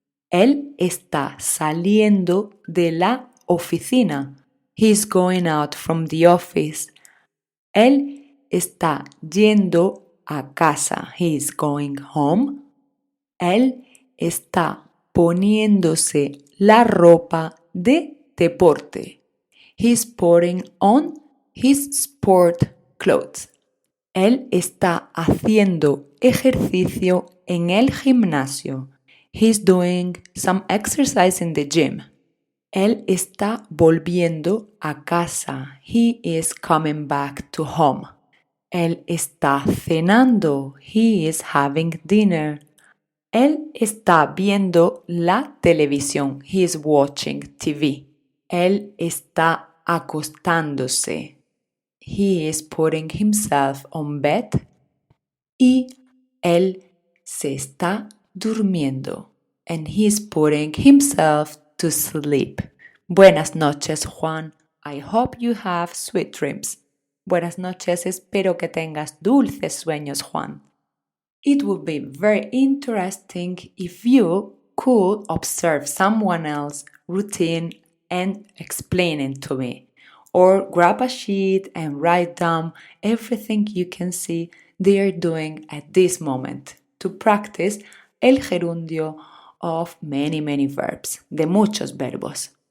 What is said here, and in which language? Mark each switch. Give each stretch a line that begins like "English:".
Spanish: Él está saliendo de la oficina.
English: He is going out from the office.
Spanish: Él está yendo a casa.
English: He is going home.
Spanish: Él está poniéndose la ropa de deporte.
English: He is putting on his sport clothes.
Spanish: Él está haciendo ejercicio en el gimnasio.
English: He's doing some exercise in the gym.
Spanish: Él está volviendo a casa.
English: He is coming back to home.
Spanish: Él está cenando.
English: He is having dinner.
Spanish: Él está viendo la televisión.
English: He is watching TV.
Spanish: Él está acostándose.
English: He is putting himself on bed.
Spanish: Y él se está durmiendo.
English: And he is putting himself to sleep.
Spanish: Buenas noches, Juan.
English: I hope you have sweet dreams.
Spanish: Buenas noches, espero que tengas dulces sueños, Juan.
English: It would be very interesting if you could observe someone else's routine and explain it to me. Or grab a sheet and write down everything you can see they are doing at this moment to practice el gerundio of many verbs,
Spanish: de muchos verbos.